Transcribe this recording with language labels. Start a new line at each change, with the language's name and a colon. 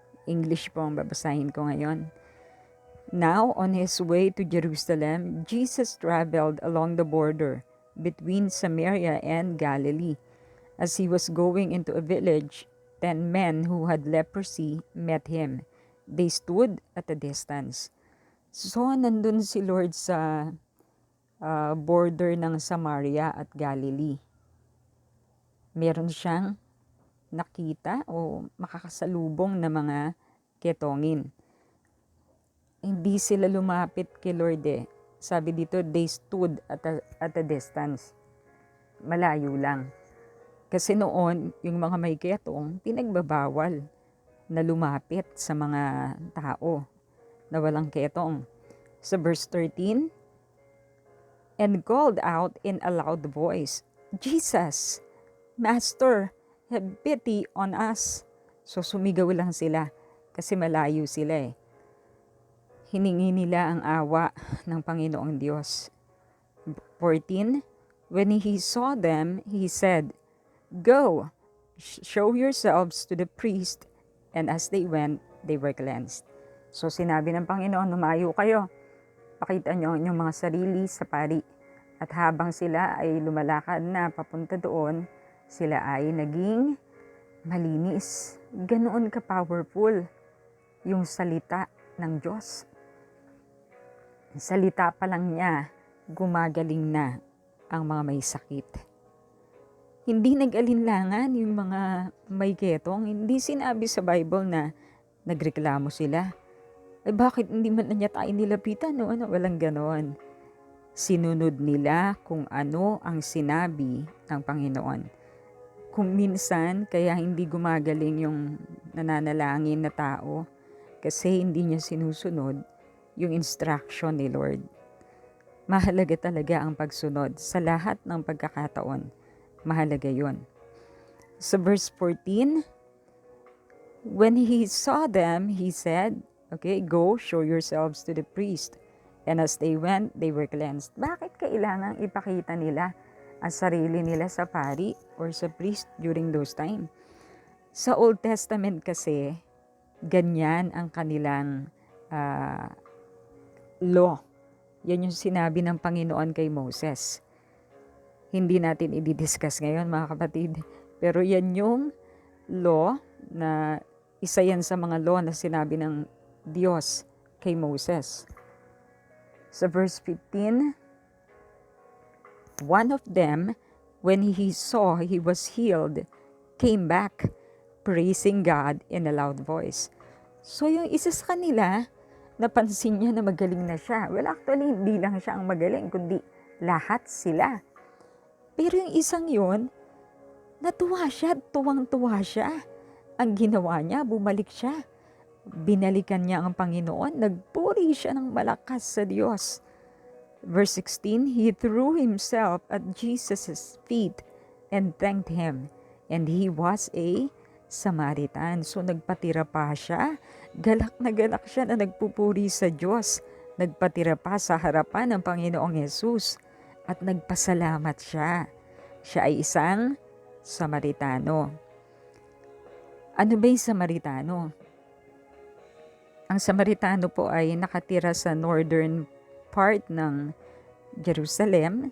Filipino: English po ang babasahin ko ngayon.
English: Now, on his way to Jerusalem, Jesus traveled along the border between Samaria and Galilee. As he was going into a village, 10 men who had leprosy met him. They stood at a distance.
Filipino: So, nandun si Lord sa border ng Samaria at Galilee. Meron siyang nakita o makakasalubong na mga ketongin. Hindi sila lumapit kay Lord eh. Sabi dito,
English: they stood at a distance.
Filipino: Malayo lang. Kasi noon, yung mga may ketong, pinagbabawal na lumapit sa mga tao na walang ketong. Sa verse 13,
English: and called out in a loud voice, "Jesus, Master, have pity on us."
Filipino: So sumigaw lang sila kasi malayo sila eh. Hiningi nila ang awa ng Panginoong Diyos.
English: 14, when he saw them, he said, "Go, show yourselves to the priest." And as they went, they were cleansed.
Filipino: So sinabi ng Panginoon, lumayo kayo. Pakita nyo ang inyong mga sarili sa pari. At habang sila ay lumalakad na papunta doon, sila ay naging malinis. Ganoon ka-powerful yung salita ng Diyos. Salita pa lang niya, gumagaling na ang mga may sakit. Hindi nag-alinlangan yung mga may ketong. Hindi sinabi sa Bible na nagreklamo sila. Ay bakit hindi man na niya tayo nilapitan? No? Walang ganon. Sinunod nila kung ano ang sinabi ng Panginoon. Kung minsan, kaya hindi gumagaling yung nananalangin na tao kasi hindi niya sinusunod yung instruction ni Lord. Mahalaga talaga ang pagsunod sa lahat ng pagkakataon. Mahalaga yon.
English: Sa verse 14, when he saw them, he said, okay, go, show yourselves to the priest. And as they went, they were cleansed.
Filipino: Bakit kailangang ipakita nila ang sarili nila sa pari or sa priest during those time? Sa Old Testament kasi, ganyan ang kanilang law. Yan yung sinabi ng Panginoon kay Moses. Hindi natin i-discuss ngayon mga kapatid. Pero yan yung law na isa yan sa mga law na sinabi ng Diyos kay Moses.
English: Sa verse 15, one of them, when he saw he was healed, came back, praising God in a loud voice.
Filipino: So yung isa sa kanila, napansin niya na magaling na siya. Well, actually, hindi lang siya ang magaling, kundi lahat sila. Pero yung isang yun, natuwa siya, tuwang-tuwa siya. Ang ginawa niya, bumalik siya. Binalikan niya ang Panginoon, nagpuri siya ng malakas sa Diyos.
English: Verse 16, he threw himself at Jesus' feet and thanked him. And he was a Samaritan.
Filipino: So nagpatira pa siya. Galak na galak siya na nagpupuri sa Diyos. Nagpatira pa sa harapan ng Panginoong Yesus. At nagpasalamat siya. Siya ay isang Samaritano. Ano ba yung Samaritano? Ang Samaritano po ay nakatira sa northern part ng Jerusalem.